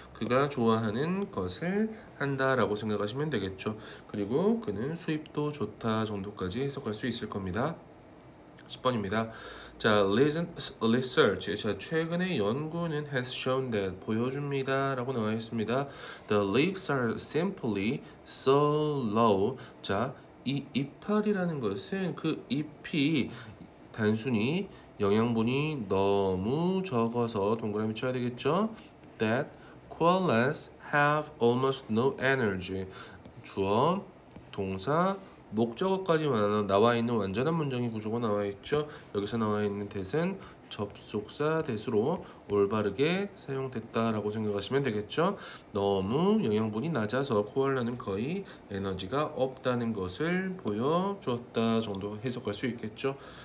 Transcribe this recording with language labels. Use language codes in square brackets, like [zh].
[ko] 그가 좋아하는 것을 한다 라고 생각하시면 되겠죠. 그리고 그는 수입도 좋다 정도까지 해석할 수 있을 겁니다. 10번입니다. 자, research. 자, 최근의 연구는 has shown that 보여줍니다 라고 나와 있습니다. [en] The leaves are simply so low. [ko] 자, 이 이파리라는 것은 그 잎이 단순히 영양분이 너무 적어서 동그라미 쳐야 되겠죠? [en] That koalas have almost no energy. [ko] 주어, 동사, 목적어까지 나와 있는 완전한 문장의 구조가 나와 있죠. 여기서 나와 있는 that은 접속사 that으로 올바르게 사용됐다라고 생각하시면 되겠죠. 너무 영양분이 낮아서 코알라는 거의 에너지가 없다는 것을 보여주었다 정도 해석할 수 있겠죠.